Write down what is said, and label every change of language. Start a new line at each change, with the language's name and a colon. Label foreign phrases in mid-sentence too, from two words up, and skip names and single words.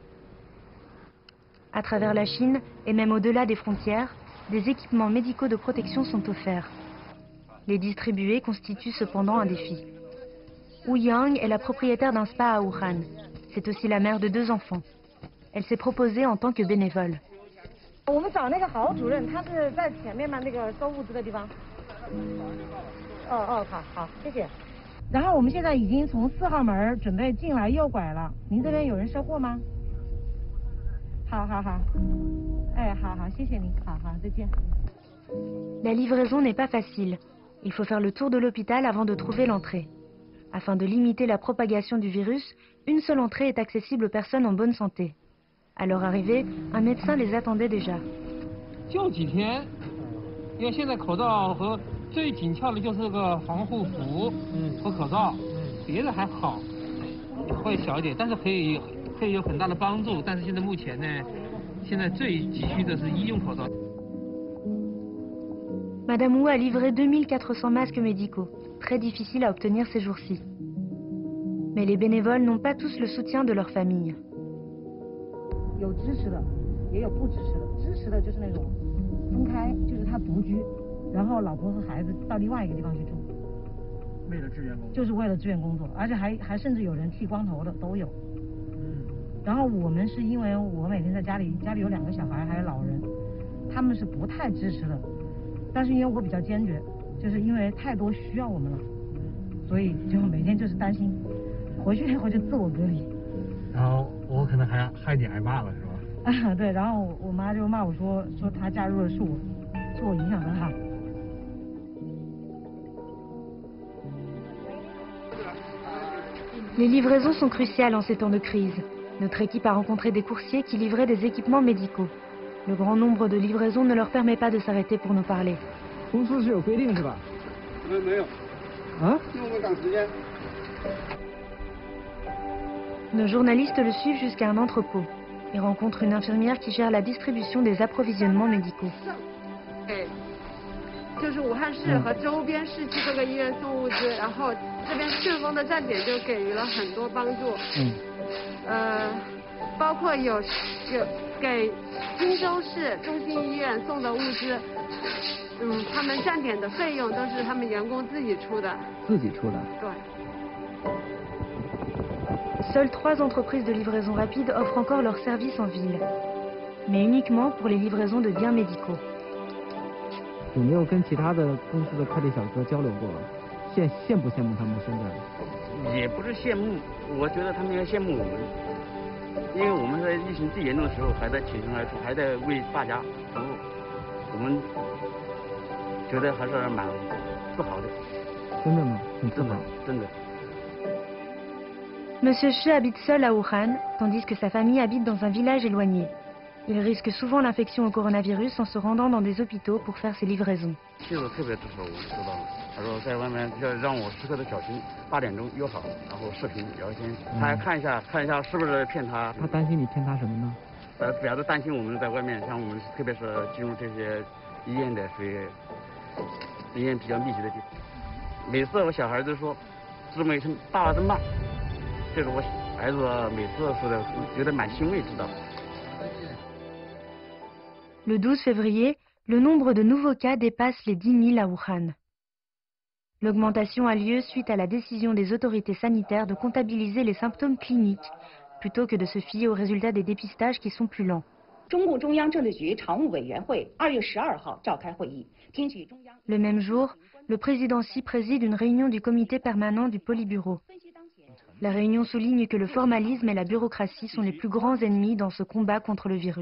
French: À travers la Chine, et même au-delà des frontières, des équipements médicaux de protection sont offerts. Les distribuer constitue cependant un défi. Wu Yang est la propriétaire d'un spa à Wuhan. C'est aussi la mère de 2 enfants. Elle s'est proposée en tant que bénévole.
Chinese: 我们找那个郝主任，他是在前面嘛，那个收物资的地方。好，谢谢。然后我们现在已经从4号门准备进来右拐了，您这边有人收货吗？好，哎，好，谢谢您，好，再见。
French: La livraison n'est pas facile. Il faut faire le tour de l'hôpital avant de trouver l'entrée. Afin de limiter la propagation du virus, une seule entrée est accessible aux personnes en bonne santé. À leur arrivée, un médecin les attendait déjà.
Chinese: 就几天，因为现在口罩和最紧俏的就是个防护服和口罩，别的还好，会小一点，但是可以有很大的帮助。但是现在目前呢，现在最急需的是医用口罩。
French: Madame Wu a livré 2400 masques médicaux, très difficiles à obtenir ces jours-ci. Mais les bénévoles n'ont pas tous le soutien de leur famille.
Chinese: 有支持的，也有不支持的。支持的就是那种分开，就是他独居，然后老婆和孩子到另外一个地方去住。为了支援工作。就是为了支援工作，而且还甚至有人剃光头的都有。然后我们是因为我每天在家里有2个小孩，还有老人，他们是不太支持的。但是因为我比较坚决，就是因为太多需要我们了，所以就每天就是担心，回去以后就自我隔离。然后我可能还害你挨骂了，是吧？啊，对，然后我妈就骂我说她加入了是我影响的她。
French: Les livraisons sont cruciales en ces temps de crise. Notre équipe a rencontré des coursiers qui livraient des équipements médicaux. Le grand nombre de livraisons ne leur permet pas de s'arrêter pour nous parler.
Chinese: 公司是有规定是吧？没有。啊？因为我们赶时间。
French: Nos journalistes le suivent jusqu'à un entrepôt et rencontrent une infirmière qui gère la distribution des approvisionnements médicaux.
Chinese: 就是武汉市和周边市区各个医院送物资，然后这边顺丰的站点就给予了很多帮助。包括有给荆州市中心医院送的物资，他们站点的费用都是他们员工自己出的。自己出的。对。
French: Seules 3 entreprises de livraison rapide offrent encore leurs services en ville, mais uniquement pour les livraisons de biens médicaux.
Chinese: 有没有跟其他的公司的快递小哥交流过？羡不羡慕他们现在？也不是羡慕，我觉得他们要羡慕我们，因为我们在疫情最严重的时候还在挺身而出，还在为大家服务，我们觉得还是蛮自豪的。真的吗？很自豪。真的。
French: Monsieur Shi habite seul à Wuhan, tandis que sa famille habite dans un village éloigné. Il risque souvent l'infection au coronavirus en se rendant dans des hôpitaux pour faire ses livraisons.
Chinese: 妻子特别支持我，知道吗？他说在外面要让我时刻的小心，8点钟约好，然后视频聊天，他还看一下是不是骗他。他担心你骗他什么呢？主要是担心我们在外面，像我们特别是进入这些医院的，属于医院比较密集的地方。每次我小孩都说，这么一声大儿子骂。这是我儿子每次说的，觉得蛮欣慰，知道。
French: Le 12 février, le nombre de nouveaux cas dépasse les 10 000 à Wuhan. L'augmentation a lieu suite à la décision des autorités sanitaires de comptabiliser les symptômes cliniques plutôt que de se fier aux résultats des dépistages qui sont plus lents.
Chinese: 中共中央政治局常务委员会2月12号召开会议，听取中央。
French: Le même jour, le président Xi préside une réunion du comité permanent du Politburo. La réunion souligne que le formalisme et la bureaucratie sont les plus grands ennemis dans ce combat contre le virus.